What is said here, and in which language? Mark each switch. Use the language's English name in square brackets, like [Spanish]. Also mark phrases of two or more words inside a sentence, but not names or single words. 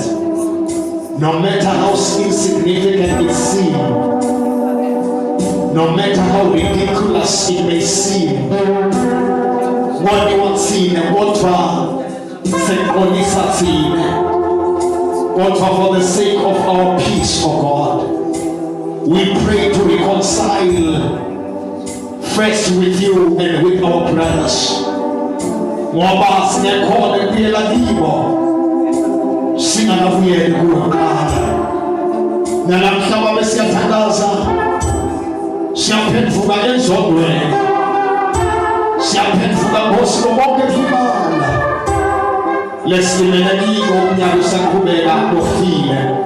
[English] No matter how insignificant it seems, no matter how ridiculous it may seem, what you want seen and what for for the sake of our peace, oh God, We pray to reconcile first with you and with our brothers. [Swati] Ngoba singekhona kuyela kibo singakuyeli kuqala. Nalamhlanje bese siyathandaza, siyaphendvuka ezondweni, siyaphendvuka Nkosi bonke imana lesimele kiko umnyaka usaqhubeka lofile.